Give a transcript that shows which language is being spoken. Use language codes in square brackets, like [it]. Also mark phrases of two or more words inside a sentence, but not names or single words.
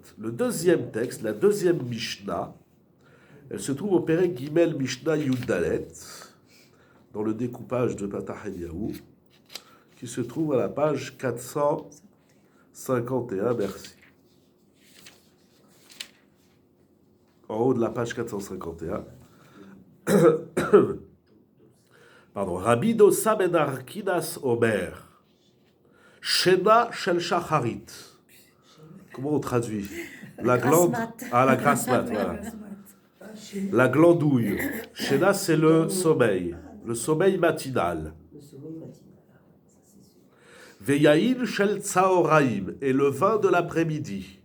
[fr] Le deuxième texte, la deuxième Mishnah, elle se trouve au [he] פרק גימל משנה יוד דלת, [fr] dans le découpage de Patach Eliyahu, qui se trouve à la page 451. Merci. En haut de la page 451. Pardon. [he] רבי דוסא בן ארכינס אומר. שינה של שחרית. [fr] Comment on traduit? La glande. Ah, la grasse mat, voilà. La glandouille. Shena, c'est le sommeil matinal. Le sommeil matinal. Ça, c'est sûr. [he] ויין של צהריים, [fr] et le vin de l'après-midi.